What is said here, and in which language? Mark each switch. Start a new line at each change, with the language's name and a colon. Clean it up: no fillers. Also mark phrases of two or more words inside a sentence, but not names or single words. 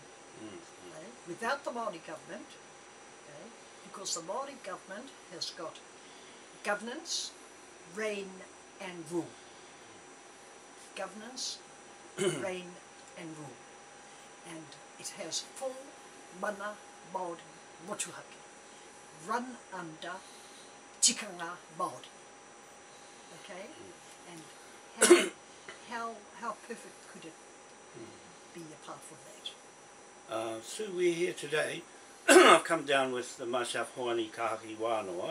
English: Okay? Without the Maori government, okay, because the Maori government has got governance, reign and rule. Governance, reign and rule. And it has full
Māori: mana Māori motuhake,
English: run under
Māori: tikanga Māori.
English: Okay? And how perfect could it be apart from that? Sue, we're here today. I've come down with myself, Hoani Kahaki Wānoa.